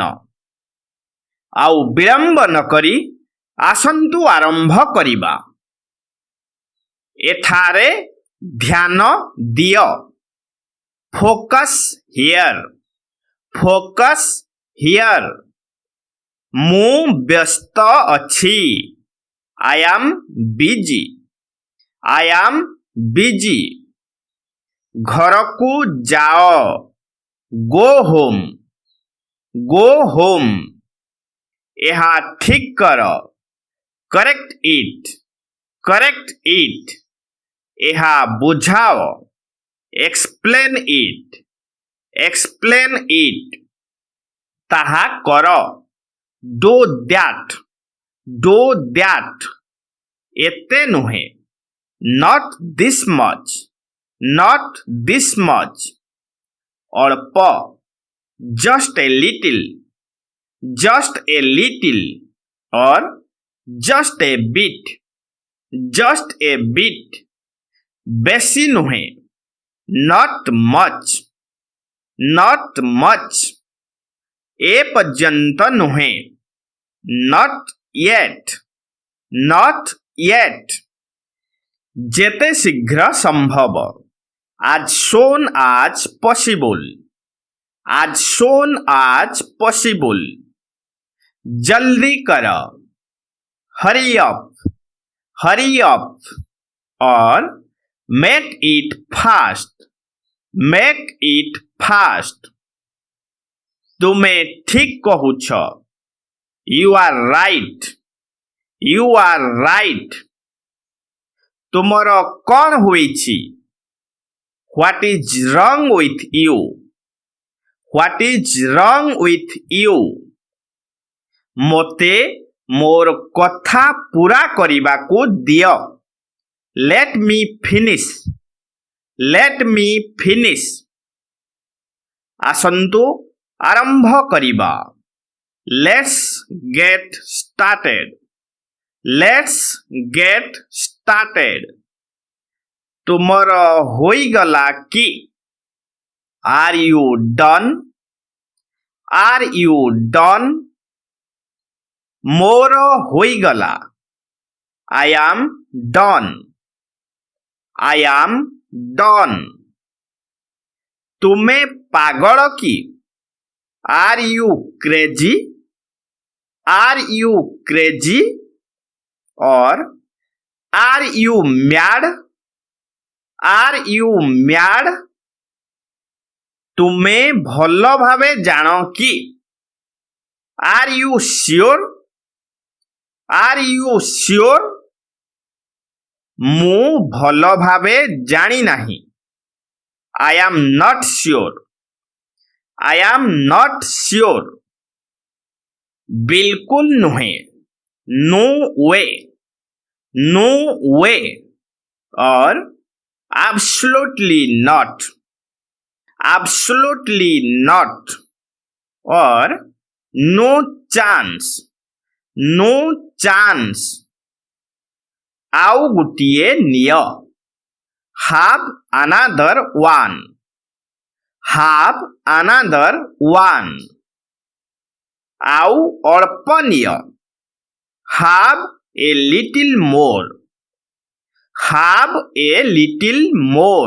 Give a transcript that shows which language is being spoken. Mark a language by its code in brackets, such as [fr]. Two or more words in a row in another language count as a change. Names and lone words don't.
[or] ଆଉ ବିଳମ୍ବ ନକରି ଆସନ୍ତୁ ଆରମ୍ଭ କରିବା। ଏଠାରେ ଧ୍ୟାନ ଦିଅ। [en] focus here, focus here. [or] ମୁଁ ବ୍ୟସ୍ତ ଅଛି। [en] I am busy, I am busy। [or] ଘରକୁ ଯାଅ। [en] Go home, go home। [or] ଏହା ଠିକ୍ କର। [en] Correct it, correct it। [or] ଏହା ବୁଝାଅ। [en] Explain it, explain it। [or] ତାହା କର। [en] Do that, do that। [or] ଏତେ ନୁହେଁ। [en] Not this much, not this much। [or] ଅଳ୍ପ। [en] Just a little, just a little। or just a bit, just a bit। [or] ବେଶୀ ନୁହେଁ। [en] Not much, not much। [or] ଏ ପର୍ଯ୍ୟନ୍ତ ନୁହେଁ। [en] Not yet, not yet। [or] ଯେତେ ଶୀଘ୍ର ସମ୍ଭବ। [en] As soon as possible, as soon as possible। [or] ଜଲ୍ଦି କର। [en] Hurry up, hurry up। or make it fast, make it fast। [or] ତୁମେ ଠିକ୍ କହୁଛ। [en] You are right, you are right। [or] ତୁମର କ'ଣ ହୋଇଛି? [en] What is wrong with you, what is wrong with you। [or] ମୋତେ ମୋର କଥା ପୂରା କରିବାକୁ ଦିଅ। [en] Let me finish, let me finish। [or] ଆସନ୍ତୁ ଆରମ୍ଭ କରିବା। [en] Let's get started, let's get started। [or] ତୁମର ହୋଇଗଲା କି? [en] Are you done, are you done। [or] ମୋର ହୋଇଗଲା। [en] I am done, I am done। [or] ତୁମେ ପାଗଳ କି? [en] Are you crazy, are you crazy। or are you mad, are you mad। [or] ତୁମେ ଭଲ ଭାବେ ଜାଣ କି? [en] Are you sure, are you sure। [or] ମୁଁ ଭଲ ଭାବେ ଜାଣି ନାହିଁ। [en] I am not sure, I am not sure। [or] ବିଲକୁଲ ନୁହେଁ। [en] No way, no way। or absolutely not, absolutely not। or no chance, no chance। [or] ଆଉ ଗୋଟିଏ ନିଅ। [en] Have another one, have another one। [or] ଆଉ ଅଳ୍ପ ନିଅ। [en] Have a little more, have a little more।